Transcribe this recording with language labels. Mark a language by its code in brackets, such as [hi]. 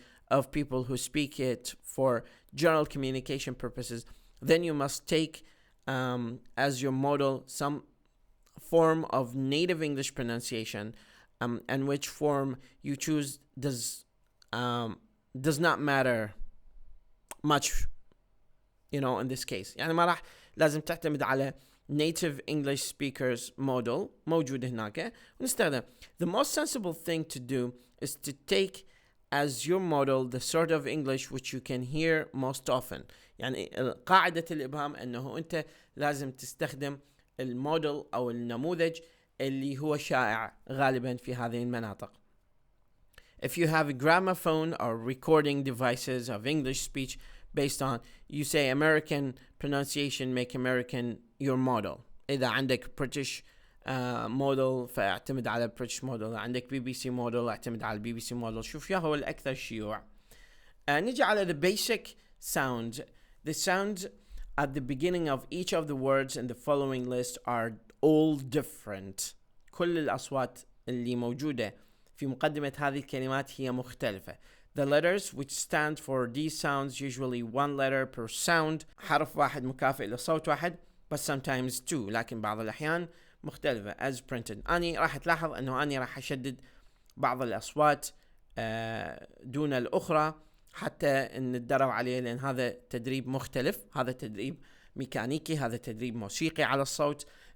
[en] of people who speak it for general communication purposes, then you must take as your model some form of native English pronunciation, and which form you choose does not matter much, in this case. [ar] يعني ما راح لازم تعتمد على [en] native English speakers model [ar] موجود هناك ونستخدم. [en] The most sensible thing to do is to take as your model the sort of English which you can hear most often. [ar] يعني قاعدة الإبهام أنه أنت لازم تستخدم الموديل أو النموذج اللي هو شائع غالبا في هذه المناطق. [en] If you have a gramophone or recording devices of English speech based on, you say American pronunciation, make American your model. [ar] إذا عندك British model فاعتمد على British model. إذا عندك BBC model اعتمد على BBC model. شوف يا هو الأكثر شيوع. نجي على [en] the basic sounds. The sounds at the beginning of each of the words in the following list are all different. [ar] كل الأصوات اللي موجودة في مقدمة هذه الكلمات هي مختلفة. [en] The letters which stand for these sounds usually one letter per sound. [ar] حرف واحد مكافئ لصوت واحد [en] but sometimes two. [ar] لكن بعض الأحيان مختلفة [en] as printed. [ar] أني راح تلاحظ أنه أني راح أشدد بعض الأصوات دون الأخرى حتى نتدرب عليه لأن هذا تدريب مختلف. هذا تدريب ميكانيكي. هذا تدريب موسيقي على الصوت.